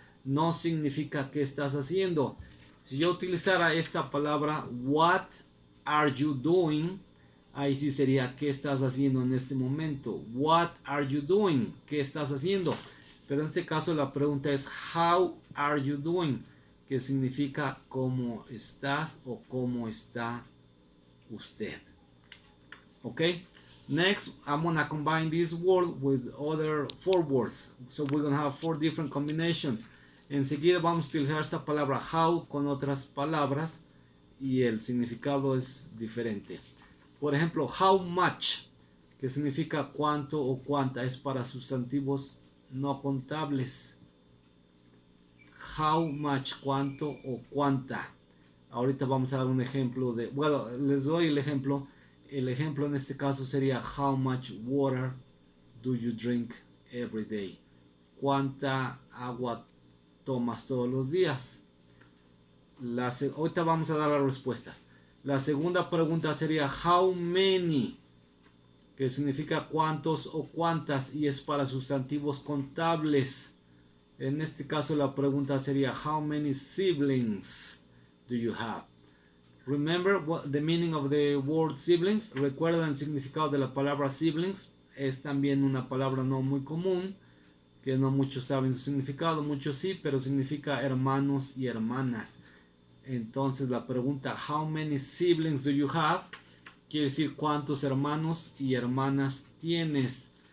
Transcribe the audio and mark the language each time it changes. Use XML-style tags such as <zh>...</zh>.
<es>No significa qué estás haciendo. Si yo utilizara esta palabra</es> <en>what are you doing,</en> <es>ahí sí sería qué estás haciendo en este momento.</es> <en>What are you doing?</en> <es>¿Qué estás haciendo? Pero en este caso la pregunta es</es> <en>how are you doing?</en> <es>Que significa cómo estás o cómo está usted.</es> <en>Okay? Next, I'm gonna combine this word with other four words. So we're gonna have four different combinations.</en> <es>Enseguida vamos a utilizar esta palabra how con otras palabras y el significado es diferente. Por ejemplo, how much, que significa cuánto o cuánta, es para sustantivos no contables. How much, cuánto o cuánta. Ahorita vamos a dar un ejemplo de, bueno, les doy el ejemplo. El ejemplo en este caso sería</es> <en>how much water do you drink every day?</en> <es>¿Cuánta agua tomas todos los días? Ahorita vamos a dar las respuestas. La segunda pregunta sería how many, que significa cuántos o cuántas y es para sustantivos contables. En este caso la pregunta sería</es> <en>how many siblings do you have? Remember the meaning of the word siblings.</en> <es>¿Recuerdan el significado de la palabra siblings? Es también una palabra no muy común, que no muchos saben su significado, muchos sí, pero significa hermanos y hermanas. Entonces la pregunta</es> <en>how many siblings do you have</en> <es>quiere decir cuántos hermanos y hermanas tienes.</es>